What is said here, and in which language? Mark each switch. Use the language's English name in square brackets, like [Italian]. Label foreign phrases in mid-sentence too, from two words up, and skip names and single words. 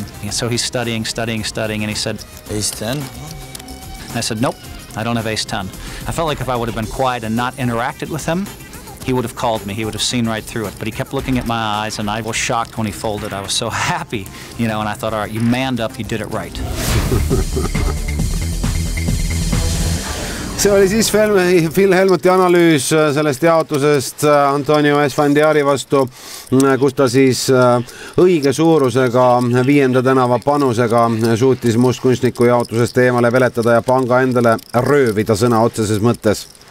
[English] So he's studying, and he said, Ace 10? I said, nope, I don't have ace 10. I felt like if I would have been quiet and not interacted with him, he would have called me. He would have seen right through it. But he kept looking at my eyes, and I was shocked when he folded. I was so happy, and I thought, all right, you manned up, you did it right. [Estonian] See oli siis Phil Hellmuti analüüs sellest jaotusest Antonio Esfandiari vastu, kus ta siis õige suurusega 5. tänava panusega suutis mustkunstniku jaotusest eemale veletada ja panga endale röövida sõna otseses mõttes.